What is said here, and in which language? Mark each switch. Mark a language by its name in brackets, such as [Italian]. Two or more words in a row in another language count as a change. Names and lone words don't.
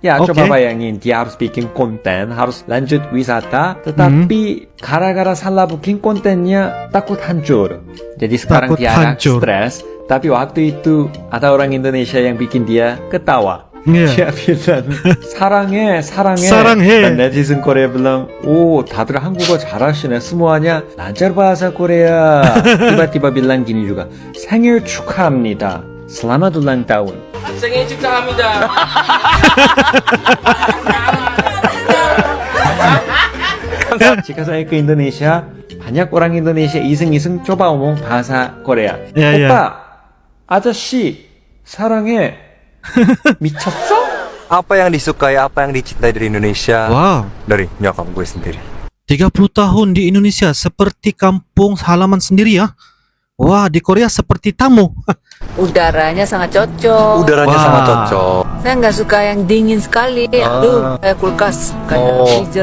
[Indonesian] Ya coba bayangin, dia harus bikin konten, harus lanjut wisata, tetapi gara-gara salah bikin kontennya takut hancur. Jadi sekarang dia agak stres, tapi waktu itu ada orang Indonesia yang bikin dia ketawa. Dia bilang 사랑해. Dan netizen Korea bilang, [Korean] 오 다들 한국어 잘하시네. [Indonesian] semuanya lancar bahasa Korea. Tiba-tiba bilang gini juga, [Korean] 생일 축하합니다. [Indonesian] selamat ulang tahun. [Korean] 생일 축하합니다. [Indonesian] Jika saya ke Indonesia, banyak orang Indonesia iseng-iseng coba ngomong bahasa Korea. [Korean] 오빠, 아저씨, 사랑해. 미쳤어? [Indonesian] Apa yang disukai, apa yang dicintai dari Indonesia? Dari nyokap gue sendiri. 30 tahun di Indonesia seperti kampung halaman sendiri ya. Wah, di Korea seperti tamu. Udaranya sangat cocok. Udaranya sangat cocok. Saya nggak suka yang dingin sekali. Aduh, kayak kulkas, kayak freezer.